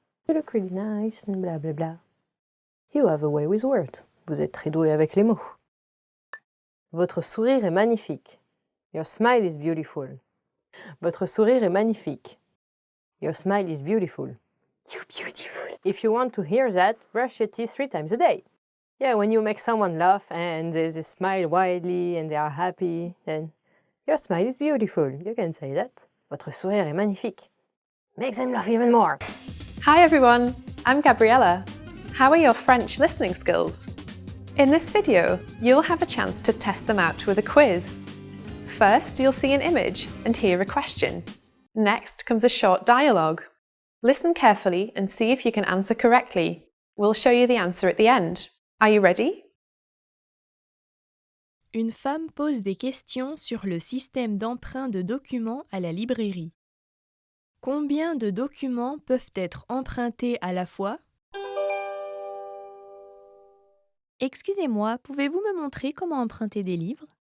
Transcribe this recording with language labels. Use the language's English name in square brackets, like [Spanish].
[English] You look really nice and blah blah blah. You have a way with words. [French] Vous êtes très doué avec les mots. Votre sourire est magnifique. [English] Your smile is beautiful. [French] Votre sourire est magnifique. [English] Your smile is beautiful. You're beautiful. If you want to hear that, brush your teeth 3 times a day. Yeah, when you make someone laugh and they smile widely and they are happy, then your smile is beautiful. You can say that. [French] Votre sourire est magnifique. [English] Make them laugh even more. Hi everyone, I'm Gabriella. How are your French listening skills? In this video, you'll have a chance to test them out with a quiz. First, you'll see an image and hear a question. Next comes a short dialogue. Listen carefully and see if you can answer correctly. We'll show you the answer at the end. Are you ready? [French] Une femme pose des questions sur le système d'emprunt de documents à la librairie. Combien de documents peuvent être empruntés à la fois? Excusez-moi, pouvez-vous me montrer comment emprunter des livres?